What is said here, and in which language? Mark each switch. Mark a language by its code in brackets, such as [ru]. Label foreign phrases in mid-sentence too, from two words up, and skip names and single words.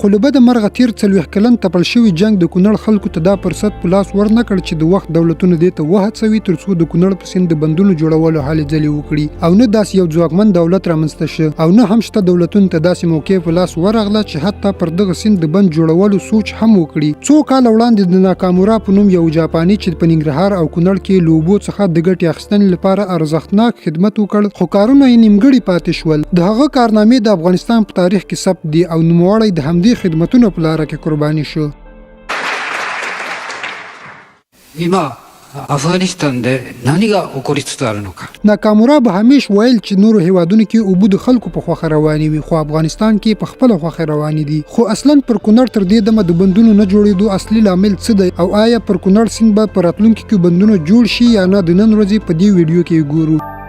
[ps] خو له بده مرغه تیر 40 کلن تپل شوي جنګ د کونړ خلکو ته دا فرصت په لاس ورنکړ چې د وخت دولتونه دې ته وهڅوي ترڅو د کونړ په سیند د بندونو جوړولو هلې ځلې وکړي، او نه داسې یو ځواکمن دولت رامنځته شو، او نه هم شته دولتونو ته داسې موقع په لاس ورغله چې حتی پر دغه سیند د بند جوړولو سوچ هم وکړي. څو کاله وړاندې د ناکامورا په نوم یو جاپاني چې په ننګرهار او کونړ کې له اوبو څخه د ګټې اخیستنې لپاره ارزښتناک خدمت وکړ، خو کارونه یې نیمګړي پاتې شول. د هغه کارنامې د افغانستان په تاریخ کې ثبت دي او نوموړی د همدې خدمتونو په لاره کې قرباني شو. [ja] 今アフガニスタンで何が起こりつつあるのか。 [ps] ناکامورا به همیش ویل چې نورو هیوادونو کې اوبه د خلکو په خوښه روانې وي، خو افغانستان کې په خپله خوښه روانې دي. خو اصلا پر کونړ تر دې دمه د بندونو نه جوړېدو اصلي لامل څه دی، او آیا پر کونړ سیند به په راتلونکي کې بندونه جوړ شي یا نه، د نن ورځې په دې ویډیو کې ګورو.